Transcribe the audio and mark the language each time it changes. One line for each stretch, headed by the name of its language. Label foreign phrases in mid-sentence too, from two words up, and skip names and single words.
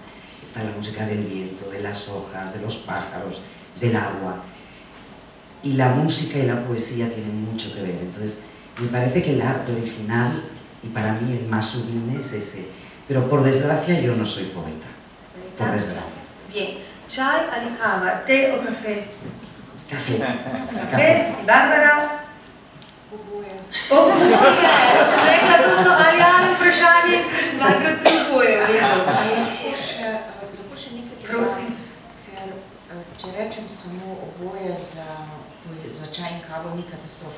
Spanish: Está la música del viento, de las hojas, de los pájaros, del agua. Y la música y la poesía tienen mucho que ver. Entonces, me parece que el arte original, y para mí el más sublime, es ese. Pero por desgracia yo no soy poeta. Por desgracia. Bien.
Slovenian: Čaj ali kava?
Spanish: Té o café? Café. Café. ¿Y Bárbara?
Slovenian: Oboje. Oboje! Sem rekla, to so ali vprašanje in smo še dvakrat pri oboje. Lahko še nekaj Prosim. Ker če rečem samo oboje za čaj in kavo, ni katastrofa.